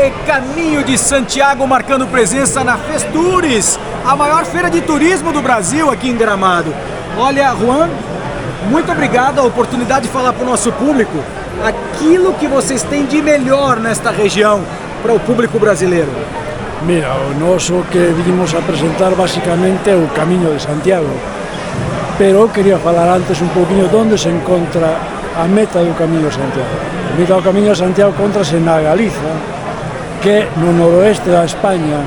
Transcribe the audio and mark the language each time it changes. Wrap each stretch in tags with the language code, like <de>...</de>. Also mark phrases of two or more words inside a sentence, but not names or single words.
<pt>Caminho de Santiago marcando presença na Festures, a maior feira de turismo do Brasil aqui em Gramado. Olha, Juan, muito obrigado a oportunidade de falar para o nosso público aquilo que vocês têm de melhor nesta região para o público brasileiro.</pt> <gl>Mira, o noso que vinimos a apresentar basicamente é o Camiño de Santiago, pero quería falar antes un poquinho de onde se encontra a meta do Camiño de Santiago. A meta do Camiño de Santiago encontrase na Galiza, que no noroeste da España.</gl>